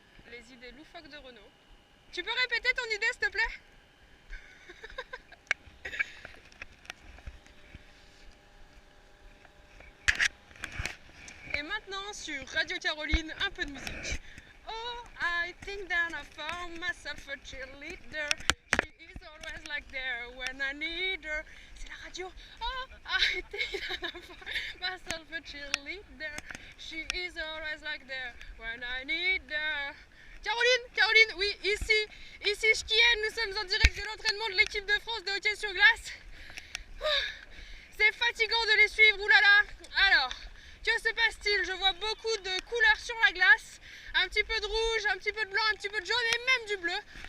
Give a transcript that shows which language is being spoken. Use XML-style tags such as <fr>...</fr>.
<fr>Les idées loufoques de Renault. Tu peux répéter ton idée s'il te plaît? Et maintenant sur Radio Caroline, un peu de musique.</fr> <en>Oh, I think that I found myself a cheerleader. She is always like there when I need her.</en> <fr>C'est la radio.</fr> <en>Oh, I think that I found myself a cheerleader. She is always like there when I need her.</en> <fr>Caroline, oui, ici Ch'tienne, nous sommes en direct de l'entraînement de l'équipe de France de hockey sur glace. C'est fatigant de les suivre, oulala. Alors, que se passe-t-il? Je vois beaucoup de couleurs sur la glace, un petit peu de rouge, un petit peu de blanc, un petit peu de jaune et même du bleu.</fr>